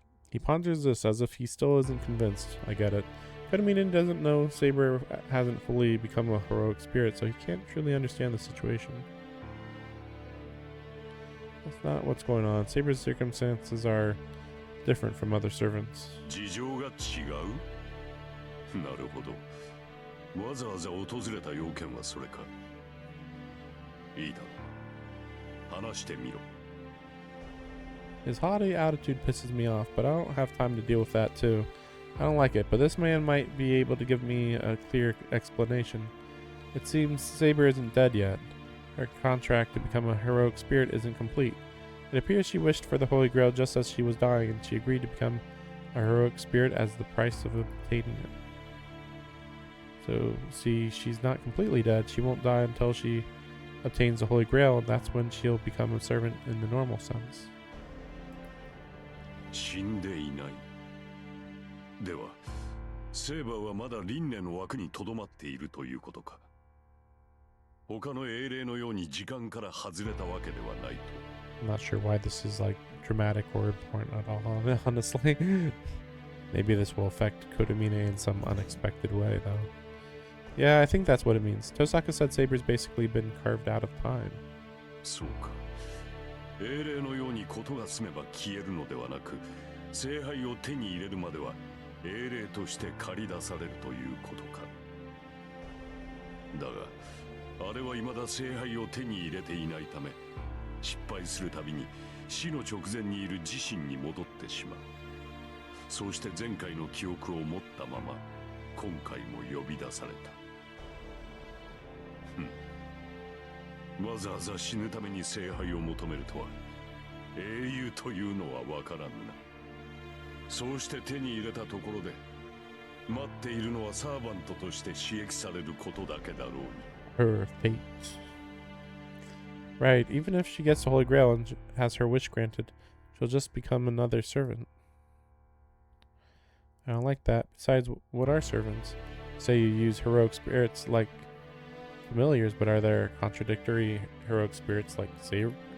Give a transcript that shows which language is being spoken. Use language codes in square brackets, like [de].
[en] He ponders this as if he still isn't convinced. I get it. Fedaminen doesn't know Saber hasn't fully become a heroic spirit, so he can't truly understand the situation. That's not what's going on. Saber's circumstances are different from other servants. [ja] 事情が違う？なるほど。わざわざ訪れた要件はそれか。いいだろう。話してみろ。 [en] His haughty attitude pisses me off, but I don't have time to deal with that too. I don't like it, but this man might be able to give me a clear explanation. It seems Saber isn't dead yet. Her contract to become a heroic spirit isn't complete. It appears she wished for the Holy Grail just as she was dying, and she agreed to become a heroic spirit as the price of obtaining it. So, see, she's not completely dead. She won't die until she obtains the Holy Grail, and that's when she'll become a servant in the normal sense. [ja] 死んでいない。では、セーバーはまだ輪廻の枠にとどまっているということか。他の英霊のように時間から外れたわけではないと。 [en] I'm not sure why this is like dramatic or important at all, honestly. Maybe this will affect Kodamine in some unexpected way, though. Yeah, I think that's what it means. Tosaka said Saber's basically been carved out of time. [ja] そうか。英霊のように事が済めば消えるのではなく、聖杯を手に入れるまでは英霊として駆り出されるということか。だが、あれは未だ聖杯を手に入れていないため、失敗するたびに死の直前にいる自身に戻ってしまう。そうして前回の記憶を持ったまま、今回も呼び出された。わざわざ死ぬために聖杯を求めるとは、英雄というのは分からぬな。そうして手に入れたところで、待っているのはサーバントとして刺激されることだけだろうに。 [en] Her fate. Right, even if she gets the Holy Grail and has her wish granted, she'll just become another servant. I don't like that. Besides, what are servants? Say you use heroic spirits like familiars, but are there contradictory heroic spirits like Saber?